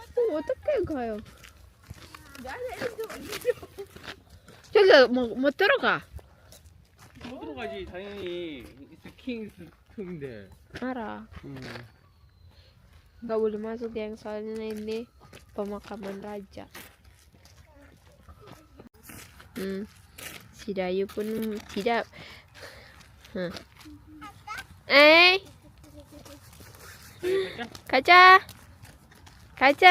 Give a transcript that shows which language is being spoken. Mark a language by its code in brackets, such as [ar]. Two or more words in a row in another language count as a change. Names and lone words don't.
[ko] 어떻게 가요? 저기 뭐 들어가? 못 들어가지 당연히 스킹 스톤인데. [id] Marah. Nggak boleh masuk yang soalnya ini pemakaman raja. Si Dayu pun tidak. Kaca, kaca.